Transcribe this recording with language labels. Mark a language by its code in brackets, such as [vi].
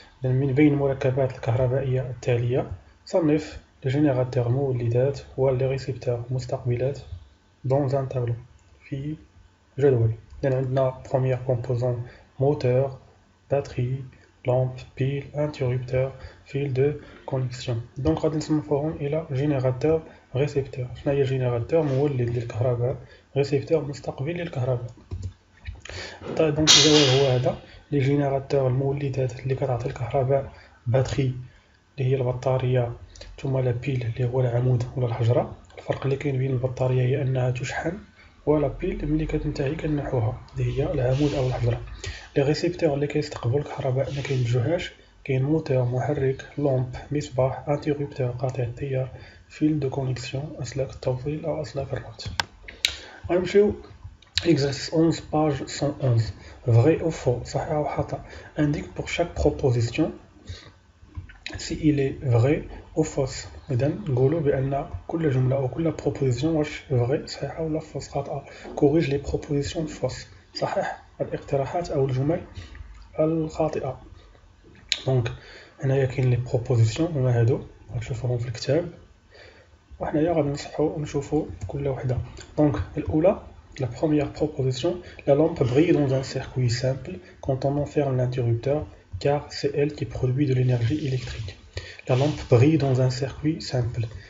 [ar] من بين المركبات الكهربائية التالية صنف les générateurs مولدات les récepteurs مستقبلات [fr] dans un tableau [ar] في جدول. عندنا [fr] premier composant moteur, batterie, lampe, pile, interrupteur, fil de connexion. [ar] Donc غادي نصنفوهم إلى générateur récepteur. شنو هي générateur مولد للكهرباء، récepteur مستقبل للكهرباء. طيب دونك الجواب هو هذا. لي جينيراتور المولدات اللي كتعطي الكهرباء باتري اللي هي البطارية، ثم لا بيل اللي هو العمود ولا الحجرة. الفرق اللي كاين بين البطارية هي أنها تشحن، ولا بيل ملي كتنتهي كنحوها اللي هي العمود أو الحجرة. لي ريسيبتور اللي كيستقبلوا الكهرباء ما كينتجوهاش كاين موتور محرك، لومب مصباح، انتيربتور قاطع التيار، فيل دو كونيكسيون أسلاك التوصيل أو أسلاك الربط. غنمشيو exercice 11 page 111. [fr] Vrai ou faux, [ar] صحيح أو خطأ. [fr] Indique pour chaque proposition si il est vrai ou fausse. [ar] إذا نقولوا بأن كل جملة أو كل proposition واش vrai صحيحة ولا fausse خاطئة. [fr] Corrige les propositions fausses. [ar] صحيح الاقتراحات أو الجمل الخاطئة. دونك هنايا كاين لي بروبوزيسيون هما هادو غتشوفوهم في الكتاب، وحنايا غادي نصحو ونشوفو كل وحده. دونك الأولى [fr] la première proposition, la lampe brille dans un circuit simple quand on enferme l'interrupteur car c'est elle qui produit de l'énergie électrique. La lampe brille dans un circuit simple.